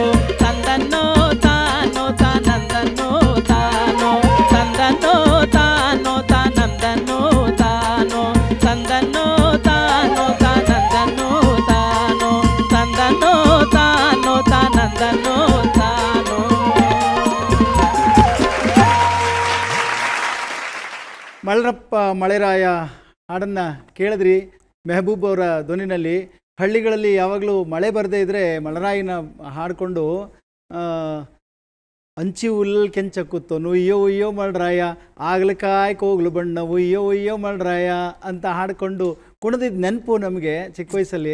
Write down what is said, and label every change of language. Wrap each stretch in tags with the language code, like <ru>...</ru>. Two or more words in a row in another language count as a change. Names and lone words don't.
<kn>ತಂದನ್ನೋ ತಾನೋ ತಾನಂದನ್ನೋ ತಾನೋ ತಂದನ್ನೋ ತಾನೋ ತಾನಂದನ್ನೋ ತಾನೋ ತಂದನ್ನೋ ತಾನೋ ತಾನಂದನ್ನೋ ತಾನೋ ತಂದನ್ನೋ ತಾನೋ ತಾನಂದನ್ನೋ ತಾನೋ. ಮಳರಪ್ಪ ಮಳೆರಾಯ ಹಾಡನ್ನು ಕೇಳಿದ್ರಿ ಮೆಹಬೂಬ್ ಅವರ ಧ್ವನಿನಲ್ಲಿ. ಹಳ್ಳಿಗಳಲ್ಲಿ ಯಾವಾಗಲೂ ಮಳೆ ಬರದೇ ಇದ್ದರೆ ಮಳೆರಾಯಿನ ಹಾಡಿಕೊಂಡು ಅಂಚಿ ಉಲ್ ಕೆಂಚ ಕೂತು ಉಯ್ಯೋ ಉಯ್ಯೋ ಮಳರಾಯ ಆಗ್ಲಕಾಯ್ ಕೋಗ್ಲು ಬಣ್ಣ ಉಯ್ಯೋ ಉಯ್ಯೋ ಮಳರಾಯ ಅಂತ ಹಾಡಿಕೊಂಡು ಕುಣಿದಿದ್ದ ನೆನಪು ನಮಗೆ ಚಿಕ್ಕ ವಯಸ್ಸಲ್ಲಿ.</kn>